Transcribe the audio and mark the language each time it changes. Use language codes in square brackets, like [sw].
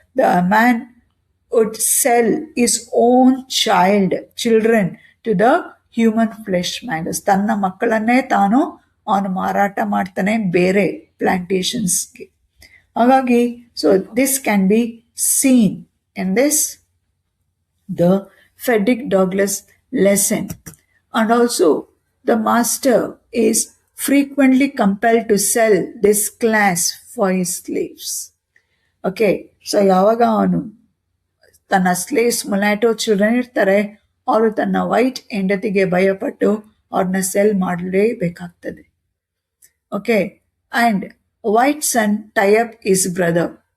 [en] The man would sell his own children to the human flesh mongers. [kn] ತನ್ನ ಮಕ್ಕಳನ್ನೇ ಅವನು ಮಾರಾಟ ಮಾಡ್ತಾನೆ ಬೇರೆ ಪ್ಲಾಂಟೇಶನ್ಸ್ಗೆ. [en] ಹಾಗಾಗಿ so this can be seen in this the Frederick Douglass lesson. And also the master is frequently compelled to sell this class for his slaves. [kn] Okay, so ಯಾವಾಗ ಅವನು ತನ್ನ slaves ಮೊಲ್ಯಾಟೋ children ಇರ್ತಾರೆ, ಅವರು ತನ್ನ ವೈಟ್ ಹೆಂಡತಿಗೆ ಭಯಪಟ್ಟು ಅವ್ರನ್ನ cell ಮಾಡಲೇಬೇಕಾಗ್ತದೆ. [en] Okay, and white son tie up his brother.